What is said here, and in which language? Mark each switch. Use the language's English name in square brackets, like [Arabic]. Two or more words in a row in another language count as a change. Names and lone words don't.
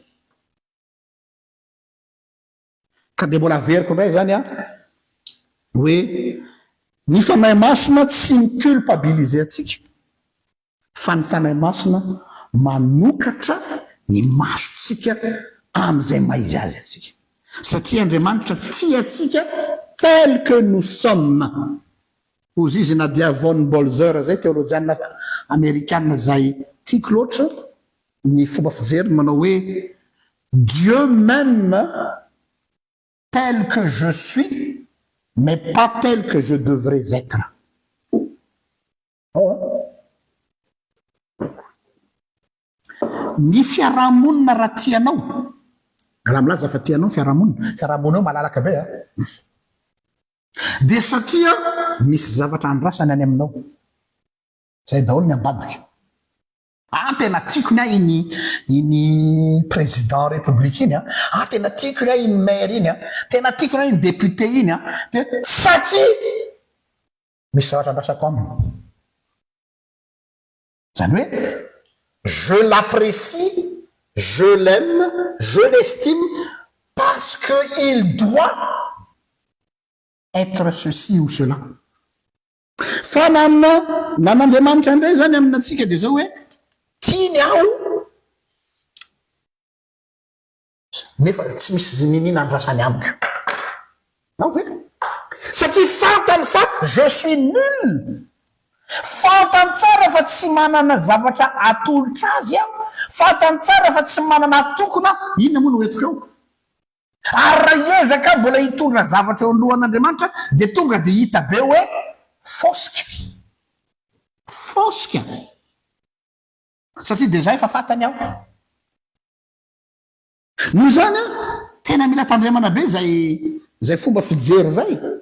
[Malagasy] ka de mbola veriko ndray zany a hoe ny fanahy masina tsy miculpabilise atsika fa ny fanahy masina manokatra ny masotsika am'izay maizy azy atsika satria andriamanitra tia atsika [French] tel que nous sommes [Malagasy] ozy izy Nadia von Bolzer zay [French] théologienne américaine [Malagasy] zay tiako loatra ny fomba fijeriny manao hoe [French] Dieu même tel que je suis mais pas tel que je devrais être. [Malagasy] Ny fiarahamonina raha tianao raha milaza fa tianao fiarahamonina eo malalaka be a de satria misy zavatra andrasany any aminao zay daholo ny ambadika tena tiako ny a iny [French] président république [Malagasy] iny a tena tiako ny a iny maire iny a tena tiako ny a iny député iny a de satria misy zavatra andrasako aminy zany hoe [French] je l'apprécie je l'aime je l'estime parce que il doit être ceci ou cela [Malagasy] fa nan'andriamanitra indray zany aminatsika de zao hoe tiany aho nefa tsy misy ninina andrasany amiko ao ve satria fantany fa [French] je suis nul [Malagasy] fantany tsara fa tsy manana zavatra atolotra azy aho fantany tsara fa tsy manana atokona inona moa no hoetiko eo ary raha iezaka mbola hitondra zavatra eo alohan'andriamanitra de tonga de hita be hoe fosika satria deja efa fantany aho no zany a tena mila tandremana be zay fomba fijery zay